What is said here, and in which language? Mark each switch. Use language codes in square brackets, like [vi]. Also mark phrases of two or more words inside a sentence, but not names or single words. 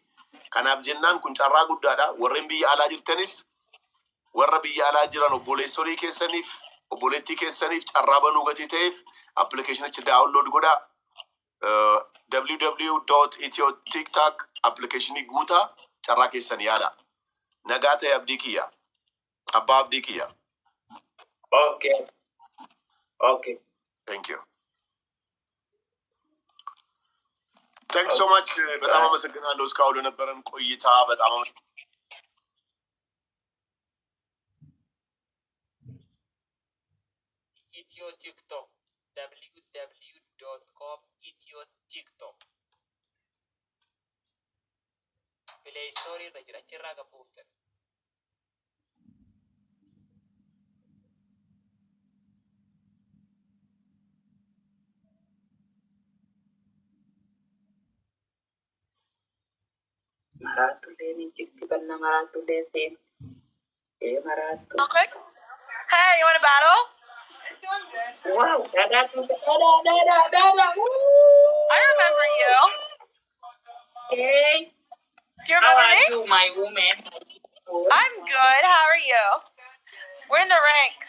[om] Kanaaf jennaan kun carraa guddaadha. Warreen biyya alaa jirtanis warra biyya alaa jiran obboleessorii keessaniif obboleettii keessaniif carraa banuu gatii ta'eef applicationii download godhaa. www.ethiotiktok applicationii guutaa carraa keessan yaala. Nagaa ta'e Abdii kiyya. Abbaa Abdii kiyya. [en] Okay. Thank you. Thanks so much. [am] በጣም አመሰግናለሁ እስካሁን ለነበረን ቆይታ በጣም [om] ethiotiktok www.com ethiotiktok play store irra jira achirraa qabuuftan Maratu Leni jirti banna Maratu Leni Maratu. [en] Okay. Hey, you want a battle? Wow, da. I remember you. Hey. Do you remember me? How are you, my woman? I'm good. How are you? We're in the ranks.